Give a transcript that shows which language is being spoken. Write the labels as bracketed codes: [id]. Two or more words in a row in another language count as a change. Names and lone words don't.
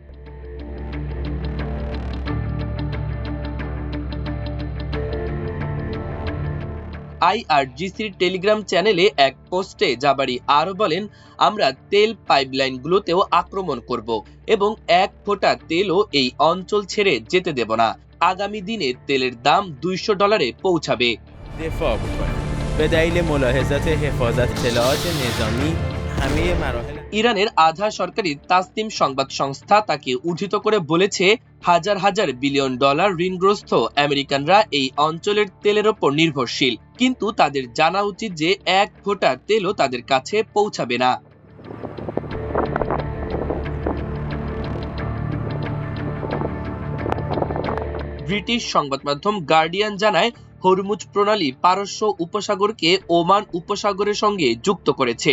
[bn] আইআরজিসির [en] Telegram channel [bn] এক পোস্টে জাবারি আরো বলেন, আমরা তেল পাইপলাইনগুলোতেও আক্রমণ করব এবং এক ফোঁটা তেলও এই অঞ্চল ছেড়ে যেতে দেব না। আগামী দিনে তেলের দাম $200 পৌঁছাবে। [fa] دفاع بکنه به دلیل ملاحظات حفاظت اطلاعات نظامی همه مراحل [bn] ইরানের আধা সরকারি তাসনিম সংবাদ সংস্থা তাকে উদ্ধৃত করে বলেছে, হাজার হাজার বিলিয়ন ডলার ঋণগ্রস্ত আমেরিকানরা এই অঞ্চলের তেলের ওপর নির্ভরশীল, কিন্তু তাদের জানা উচিত যে এক ফোঁটা তেলও তাদের কাছে পৌঁছাবে না। ব্রিটিশ সংবাদ মাধ্যম গার্ডিয়ান জানায়, হরমুজ প্রণালী পারস্য উপসাগরকে ওমান উপসাগরের সঙ্গে যুক্ত করেছে।